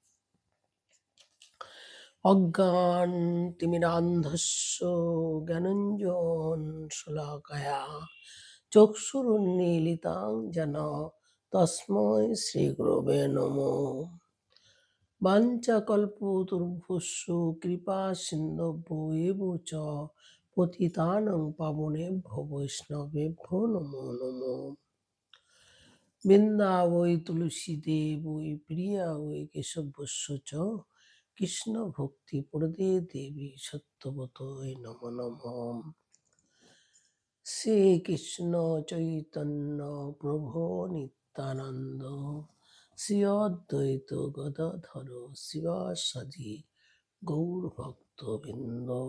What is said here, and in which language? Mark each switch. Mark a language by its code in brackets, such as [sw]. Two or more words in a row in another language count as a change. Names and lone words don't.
[sa] অজ্ঞান তিমিরান্ধস্য জ্ঞানাঞ্জন শলাকায়া চক্ষুরুন্মীলিতাং যেন তস্মৈ শ্রীগুরবে নমঃ। বাঞ্ছাকল্পতরুভ্যশ্চ কৃপা সিন্ধুভ্যো এব চ পতিতানাং পাবনেভ্যো বৈষ্ণবেভ্যো নমো নমঃ। বৃন্দাবৈ তুলসী দেবৈ প্রিয়া ওই কেশবস্য চ কৃষ্ণ ভক্তি প্রদে দেবী সত্যবতৈ নমো নমঃ। শ্রীকৃষ্ণ চৈতন্য প্রভু নিত্যানন্দ শ্রী অদ্বৈত গদাধর শিবাসাদি গৌর ভক্তবৃন্দ।